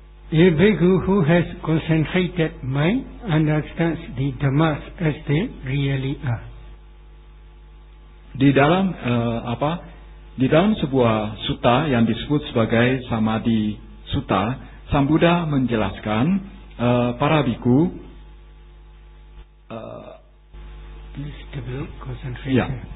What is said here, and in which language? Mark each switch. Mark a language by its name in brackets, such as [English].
[English] A bhikkhu who has concentrated mind understands the dhammas as they really are. [Indonesian] Di dalam sebuah sutta yang disebut sebagai Samadhi Sutta, Sang Buddha menjelaskan para bhikkhu [English] please develop concentration.